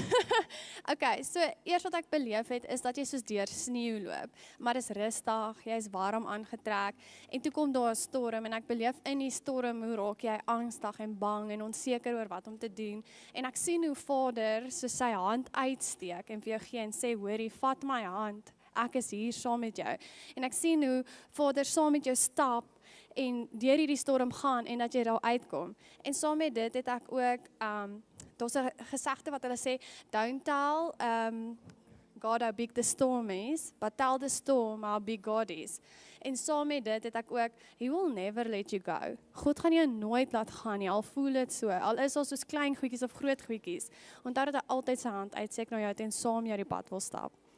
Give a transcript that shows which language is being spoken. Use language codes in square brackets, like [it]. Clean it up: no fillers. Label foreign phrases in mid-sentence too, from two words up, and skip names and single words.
[af] Okay, so eers wat ek beleef het is dat jy soos deur sneeu loop, maar dis rustig, jy's warm aangetrek en toe kom daar 'n storm en ek beleef in die storm hoe raak jy angstig en bang en onseker oor wat om te doen en ek sien hoe Vader so sy hand uitsteek en vir jou gee en sê hoorie, vat my hand, ek is hier saam met jou en ek sien hoe Vader saam met jou stap en deur hierdie storm gaan en dat jy daar uitkom. En saam met dit het ek ook daar's 'n gesegde wat hulle sê, [en] don't tell God how big the storm is, but tell the storm how big God is. [af] En saam met dit het ek ook, [en] he will never let you go. [af] God gaan jou nooit laat gaan nie, al voel dit so, al is ons soos klein goedjies of groot goedjies. Onthou dat hy altyd sy hand uitsteek na jou en saam jou die pad wil stap.